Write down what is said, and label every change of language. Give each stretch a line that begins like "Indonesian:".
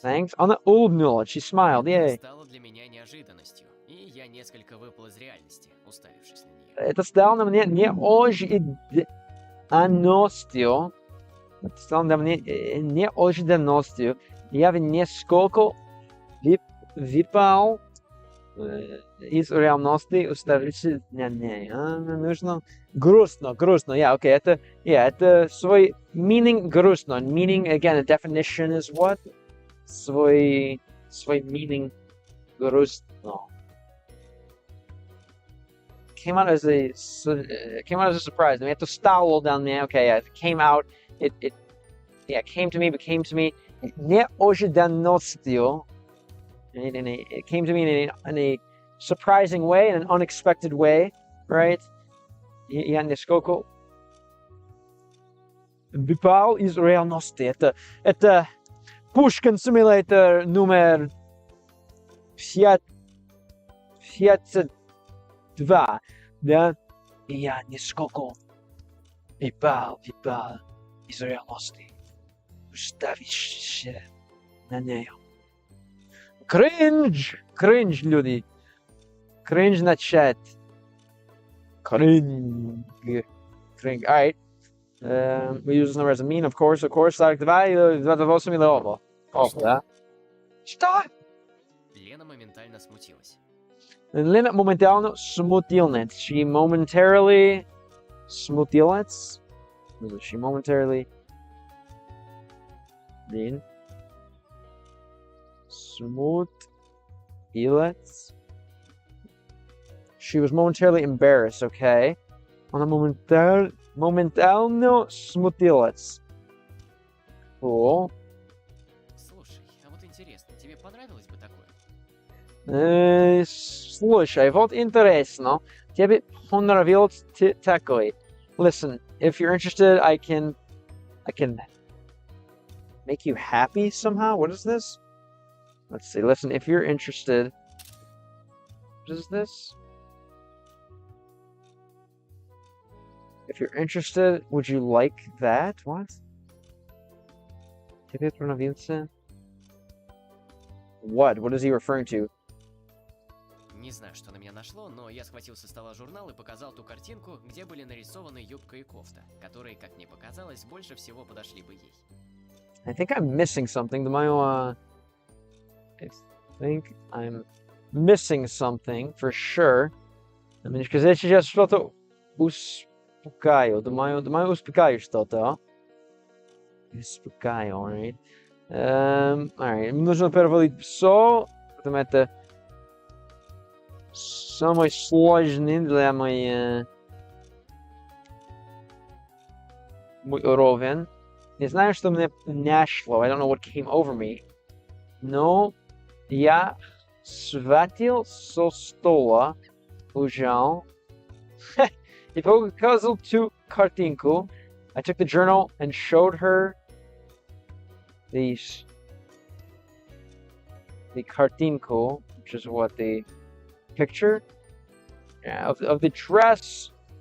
English: Thanks.
Russian: Она улыбнулась.
English: She smiled. Yay.
Russian: Стало для меня неожиданностью. И я несколько выпал из реальности, уставившись на нее. Это стало на мне неожиданностью. Это стало на мне неожиданностью. Я в несколько выпал из реальности, уставившись на ней. Нужно грустно.
English: Yeah, okay.
Russian: Это свой meaning грустно.
English: Meaning, again, a definition is what?
Russian: Свой meaning грустно.
English: Came out as a surprise. I mean,
Russian: это стало для меня,
English: okay, yeah, it came out, it came to me, became to me,
Russian: неожиданностью.
English: It came to me in a surprising way, in an unexpected way, right?
Russian: Я несколько выпал из реальности. Это Pushkin Simulator номер 52, да? И я несколько выпал из реальности, уставившись на нее. Cringe, люди. Cringe начать.
English: Cringe. Alright. We use this number as a mean, of course.
Russian: 42 или 28 или оба. Да? Что? Лена моментально смутилась. Лена моментально смутилась.
English: She momentarily
Russian: смутилась.
English: She momentarily
Russian: смутилась.
English: She was momentarily embarrassed, okay?
Russian: Она моментально смутилась.
English: Cool.
Russian: Слушай, а вот интересно, тебе понравилось бы такое? Слушай, вот интересно. Тебе понравилось такое?
English: Listen, if you're interested, I can make you happy somehow. What is this? Let's see. Listen, if you're interested, what is this? If you're interested, would you like that? What?
Russian: Тебе понравился?
English: What? What is he referring to?
Russian: Не знаю, что на меня нашло, но я схватил со стола журнал и показал ту картинку, где были нарисованы юбка и кофта, которые, как мне показалось, больше всего подошли бы ей.
English: I think I'm missing something. I think I'm missing something for sure. I mean, because
Russian: я сейчас что-то успокаю. Думаю, успокаю что-то. Успокаю,
English: alright. Alright.
Russian: Мне нужно переводить все, потому это самый сложный для мой уровень. Не знаю, что мне нашло.
English: I don't know what came over me.
Russian: Но я схватил со стола, ужал, и показал ту картинку.
English: I took the journal and showed her the
Russian: картинку,
English: which is what, the picture, yeah, of the dress.